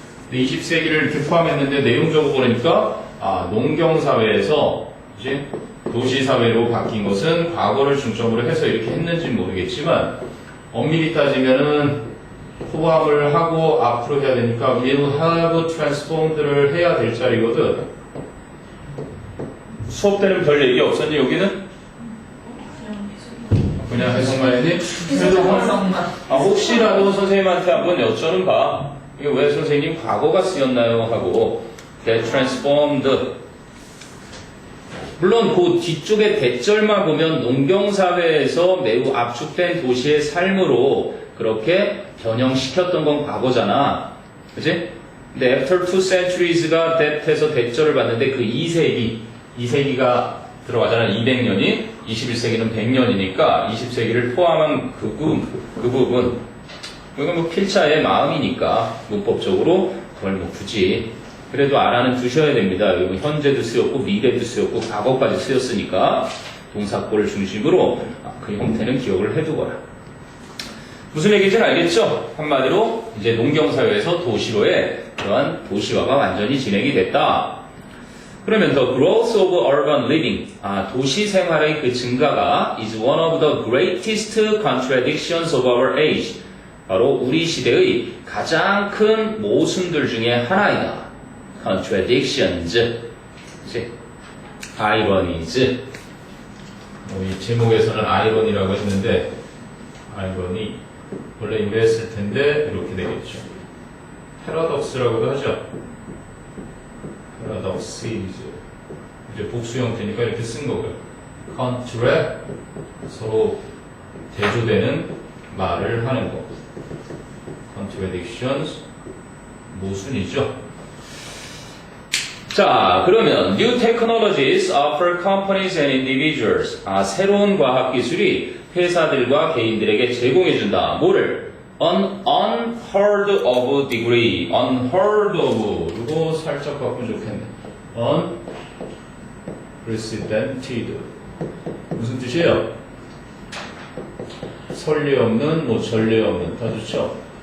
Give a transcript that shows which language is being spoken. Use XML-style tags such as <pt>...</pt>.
<ko>근데 20세기를 이렇게 포함했는데 내용적으로 보니까 농경사회에서 이제 도시사회로 바뀐 것은 과거를 중점으로 해서 이렇게 했는지는 모르겠지만 엄밀히 따지면은 포함을 하고 앞으로 해야 되니까</ko> <en>will have transformed</en> <ko>를 해야 될 자리거든. 수업 때는 별 얘기 없었니 여기는? 그냥 해석만 해야지. 그래도 혹시라도 선생님한테 한번 여쭤는 봐. 이게 왜 선생님 과거가 쓰였나요? 하고</ko> <en>that transformed.</en> <ko>물론 그 뒤쪽에 대절만 보면 농경사회에서 매우 압축된 도시의 삶으로 그렇게 변형시켰던 건 과거잖아. 그치? 근데</ko> <en>after 2 centuries</en> <ko>가 that에서 대절을 봤는데 그 2세기가 들어가잖아. 200년이 21세기는 100년이니까 20세기를 포함한 그 부분 이건 뭐 필자의 마음이니까 문법적으로 그걸 뭐 굳이 그래도 알아는 두셔야 됩니다. 이거 현재도 쓰였고 미래도 쓰였고 과거까지 쓰였으니까 동사꼴을 중심으로 그 형태는 기억을 해두거라. 무슨 얘기인지 알겠죠? 한마디로 이제 농경사회에서 도시로의 그러한 도시화가 완전히 진행이 됐다.</ko> <en>그러면 the growth of urban living,</en> <ko>도시 생활의 그 증가가</ko> <en>is one of the greatest contradictions of our age.</en> <ko>바로 우리 시대의 가장 큰 모순들 중에 하나이다.</ko> <en>contradictions, ironies.</en> <ko>이 제목에서는 아이러니라고 했는데 아이러니 원래 이랬을 텐데 이렇게 되겠죠. 패러독스라고도 하죠. paradoxes. 이제 복수 형태니까 이렇게 쓴 거고요. contract, 서로 대조되는 말을 하는 거. contradictions, 모순이죠. 자, 그러면</ko> <en>new technologies offer companies and individuals.</en> <ko>새로운 과학기술이 회사들과 개인들에게 제공해준다. 뭐를?</ko> <en>An unheard of degree. unheard of.</en> <ko>이거 살짝 바꾸면 좋겠네. unprecedented. 무슨 뜻이에요? 설례 없는, 뭐 전례 없는. 다 좋죠?</ko>